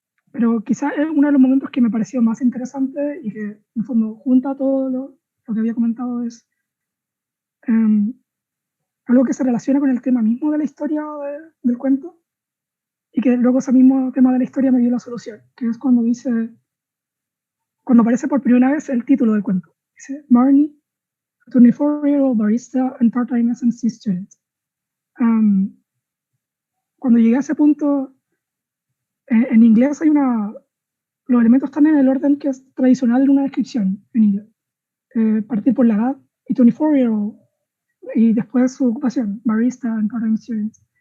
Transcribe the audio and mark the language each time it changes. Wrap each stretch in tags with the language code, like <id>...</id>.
<es>Pero quizá es uno de los momentos que me pareció más interesante y que en el fondo junta todo lo que había comentado, es algo que se relaciona con el tema mismo de la historia del cuento, y que luego ese mismo tema de la historia me dio la solución, que es cuando aparece por primera vez el título del cuento.</es> <en>Dice, Marnie, a 24-year-old barista and part-time SMC student.</en> <es>Cuando llegué a ese punto, en inglés los elementos están en el orden que es tradicional de una descripción en inglés. Partir por la edad, y 24-year-old, y después su ocupación,</es> <en>barista and part-time student.</en>